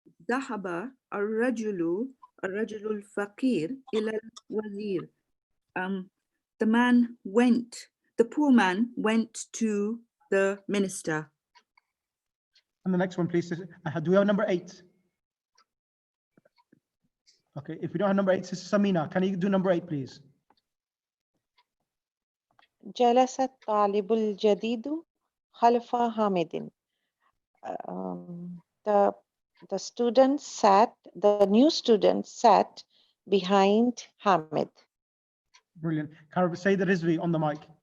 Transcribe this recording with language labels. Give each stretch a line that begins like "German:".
Arabic: ذهب الرجل الفقير إلى الوزير.
English: The man went, the poor man went to the minister. And the next one, please. Do we have number 8? Okay, if we don't have number 8, Sister Samina, can you do number 8, please?
Arabic: جلس الطالب الجديد خلف حامد.
English: The student sat, the new student sat behind Hamid. Brilliant. Can I say the Rizvi on the mic?